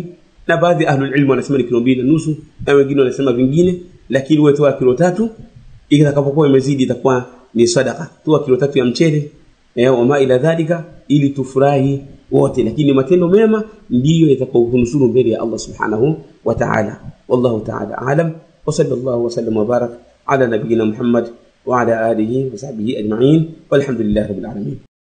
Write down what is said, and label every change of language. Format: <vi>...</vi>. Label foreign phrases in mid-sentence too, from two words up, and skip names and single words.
<sw>Na baadhi</sw> <ar>أهل العلم</ar> <sw>wanasema ni kilo 2.5, na wengine wanasema vingine, lakini wewe toa kilo 3. Itakapokuwa imezidi itakuwa ni sadaqa. Toa kilo 3 ya mchele</sw> <ar>وما إلى ذلك,</ar> <sw>ili tufurahi wote, lakini matendo mema ndiyo yatakayokunusuru mbele ya Allah</sw> <ar>سبحانه وتعالى. والله تعالى أعلم. وصلى الله وسلم وبارك على نبينا محمد وعلى آله وصحبه أجمعين، والحمد لله رب العالمين.</ar>